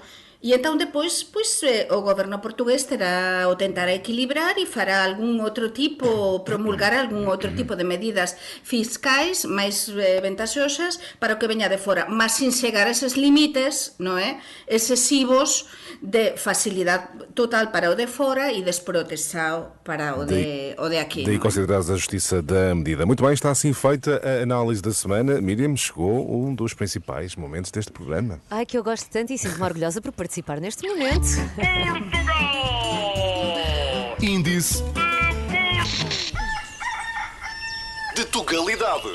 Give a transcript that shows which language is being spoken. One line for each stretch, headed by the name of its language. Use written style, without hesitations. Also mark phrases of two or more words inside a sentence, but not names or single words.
Galician: E entón depois o goberno portugués terá o tentará equilibrar e fará algún outro tipo, promulgar algún outro tipo de medidas fiscais máis ventaxosas para o que veña de fora, mas sin chegar a eses límites, non é, excesivos de facilidade total para o de fora e desprotexao para o de aquí.
Portuguese: Daí considerados a justiça da medida. Muito bem, está assim feita a análise da semana. Miriam, chegou um dos principais momentos deste programa. Ai, que eu gosto tanto e sinto-me orgulhosa por participar neste momento. Índice de Tugalidade.